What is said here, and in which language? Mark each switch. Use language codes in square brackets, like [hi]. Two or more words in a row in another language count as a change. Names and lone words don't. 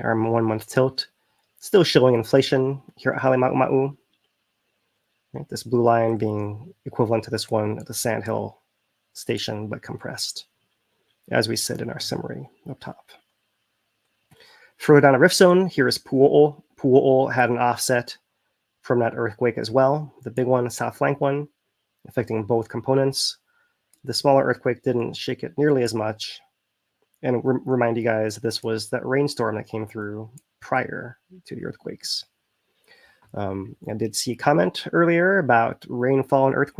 [en] Our 1 month tilt, still showing inflation here at Halemaʻumaʻu. Right, this blue line being equivalent to this one at the Sandhill station, but compressed, as we said in our summary up top. Further down the rift zone, here is Puʻoʻo. Puʻoʻo had an offset from that earthquake as well, the big one, the south flank one, affecting both components. The smaller earthquake didn't shake it nearly as much. And remind you guys, this was that rainstorm that came through prior to the earthquakes. I did see a comment earlier about rainfall and earthquakes.